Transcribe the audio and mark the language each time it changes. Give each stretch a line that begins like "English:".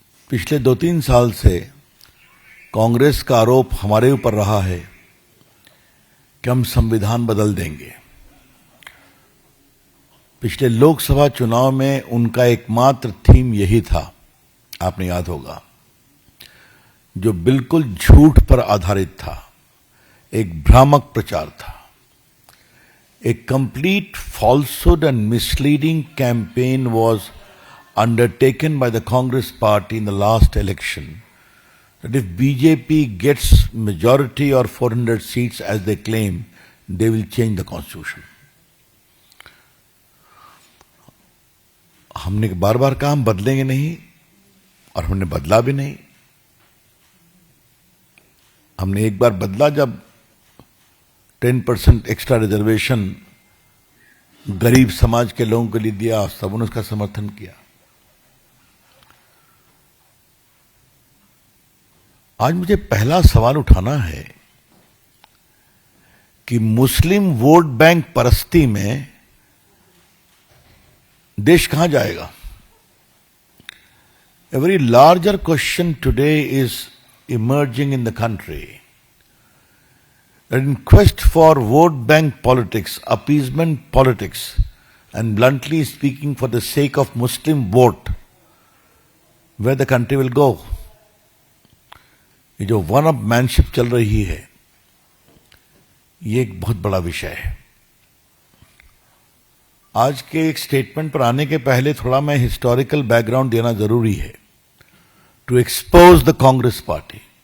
Hindi: पिछले 2-3 साल से कांग्रेस का आरोप हमारे ऊपर रहा है कि हम संविधान बदल देंगे। पिछले लोकसभा चुनाव में उनका एकमात्र थीम यही था, आपने याद होगा, जो बिल्कुल झूठ पर आधारित था, एक भ्रामक प्रचार था।
English: A complete falsehood and misleading campaign was undertaken by the Congress party in the last election, that if BJP gets majority or 400 seats as they claim, they will change the constitution.
Hindi: हमने बार बार कहा हम बदलेंगे नहीं, और हमने बदला भी नहीं। हमने एक बार बदला जब 10% एक्स्ट्रा रिजर्वेशन गरीब समाज के लोगों के लिए दिया, सबने उसका समर्थन किया। आज मुझे पहला सवाल उठाना है कि मुस्लिम वोट बैंक परस्ती में देश कहां जाएगा?
English: A very larger question today is emerging in the country. In quest for vote bank politics, appeasement politics, and bluntly speaking for the sake of Muslim vote, where the country will go.
Hindi: ये जो one up manship चल रही है, ये एक बहुत बड़ा विषय है। आज के एक स्टेटमेंट पर आने के पहले थोड़ा मैं हिस्टोरिकल बैकग्राउंड देना जरूरी है,
English: To expose the Congress party.